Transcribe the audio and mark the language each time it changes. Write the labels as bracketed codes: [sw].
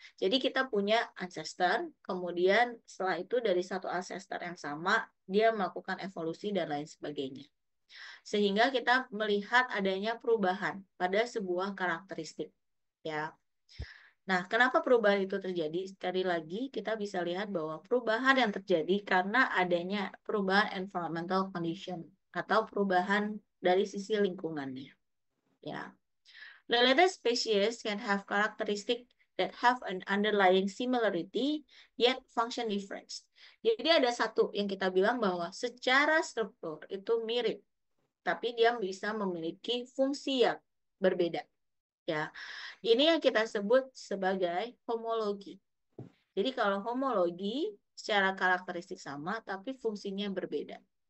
[id] Jadi kita punya ancestor, kemudian setelah itu dari satu ancestor yang sama, dia melakukan evolusi dan lain sebagainya sehingga kita melihat adanya perubahan pada sebuah karakteristik ya. Nah, kenapa perubahan itu terjadi? Sekali lagi kita bisa lihat bahwa perubahan yang terjadi karena adanya perubahan environmental condition atau perubahan dari sisi lingkungannya ya. [en] Related species can have characteristic that have an underlying similarity yet function different. [id] Jadi ada satu yang kita bilang bahwa secara struktur itu mirip tapi dia bisa memiliki fungsi yang berbeda. Ya, ini yang kita sebut sebagai homologi. Jadi kalau homologi secara karakteristik sama, tapi fungsinya berbeda.